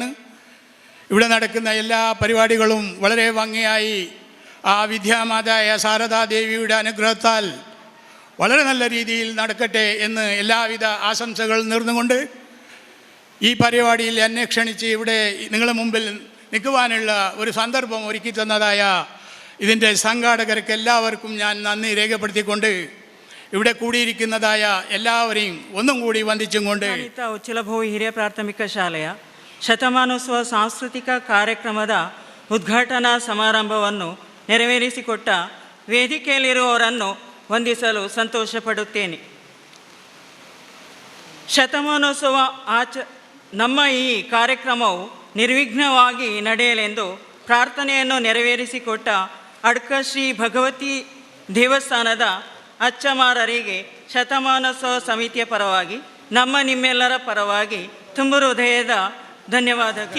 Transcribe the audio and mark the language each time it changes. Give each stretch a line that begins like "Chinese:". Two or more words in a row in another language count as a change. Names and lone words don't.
Malayalam: ഇവിടെ നടക്കുന്ന എല്ലാ പരിപാടികളും വളരെ ഭംഗിയായി ആ വിദ്യാമാതായ ശാരദാദേവിയുടെ അനുഗ്രഹത്താൽ വളരെ നല്ല രീതിയിൽ നടക്കട്ടെ എന്ന് എല്ലാവിധ ആശംസകൾ നേർന്നുകൊണ്ട് ഈ പരിപാടിയിൽ എന്നെ ക്ഷണിച്ച് ഇവിടെ നിങ്ങളുടെ മുമ്പിൽ നിൽക്കുവാനുള്ള ഒരു സന്ദർഭം ഒരുക്കി തന്നതായ ഇതിൻ്റെ സംഘാടകർക്ക് എല്ലാവർക്കും ഞാൻ നന്ദി രേഖപ്പെടുത്തിക്കൊണ്ട് ഇവിടെ കൂടിയിരിക്കുന്നതായ എല്ലാവരെയും ഒന്നും കൂടി വന്ദിച്ചും കൊണ്ട്
Kannada: ಉಚ್ಚಿಲಭೋವಿ ಹಿರಿಯ ಪ್ರಾಥಮಿಕ ಶಾಲೆಯ ಶತಮಾನೋತ್ಸವ ಸಾಂಸ್ಕೃತಿಕ ಕಾರ್ಯಕ್ರಮದ ಉದ್ಘಾಟನಾ ಸಮಾರಂಭವನ್ನು ನೆರವೇರಿಸಿಕೊಟ್ಟ ವೇದಿಕೆಯಲ್ಲಿರುವವರನ್ನು ವಂದಿಸಲು ಸಂತೋಷಪಡುತ್ತೇನೆ. ಶತಮಾನೋತ್ಸವ ನಮ್ಮ ಈ ಕಾರ್ಯಕ್ರಮವು ನಿರ್ವಿಘ್ನವಾಗಿ ನಡೆಯಲೆಂದು ಪ್ರಾರ್ಥನೆಯನ್ನು ನೆರವೇರಿಸಿಕೊಟ್ಟ ಅಡ್ಕ ಶ್ರೀ ಭಗವತಿ ದೇವಸ್ಥಾನದ ಅಚ್ಚಮಾರರಿಗೆ ಶತಮಾನೋತ್ಸವ ಸಮಿತಿಯ ಪರವಾಗಿ ನಿಮ್ಮೆಲ್ಲರ ಪರವಾಗಿ ತುಂಬ ಹೃದಯದ ಧನ್ಯವಾದಗಳು.